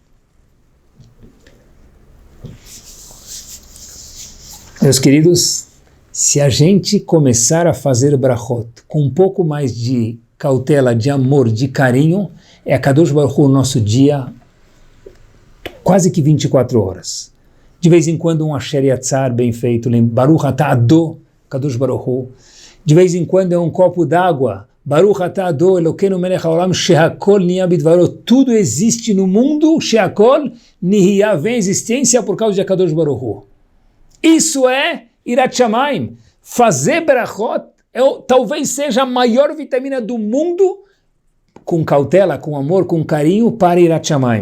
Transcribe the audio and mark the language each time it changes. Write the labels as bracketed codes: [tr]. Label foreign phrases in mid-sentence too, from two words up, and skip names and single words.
[pt] Meus queridos, se a gente começar a fazer brachot com um pouco mais de cautela, de amor, de carinho, é a [he] קדוש ברוך הוא [pt] no nosso dia quase que 24 horas. De vez em quando um [he] אשר יצר [pt] bem feito, [he] ברוך אתה אדו קדוש ברוך הוא. [pt] De vez em quando é um copo d'água, [he] ברוך אתה אדו אלוקינו מלך העולם שהכל נהיה בדברו. [pt] Tudo existe no mundo, [he] שהכל נהיה, [pt] vem existência por causa de [he] קדוש ברוך הוא. [pt] Isso é [he] יראת שמים. [pt] Fazer brachot talvez seja a maior vitamina do mundo, com cautela, com amor, com carinho, para [he] יראת שמים.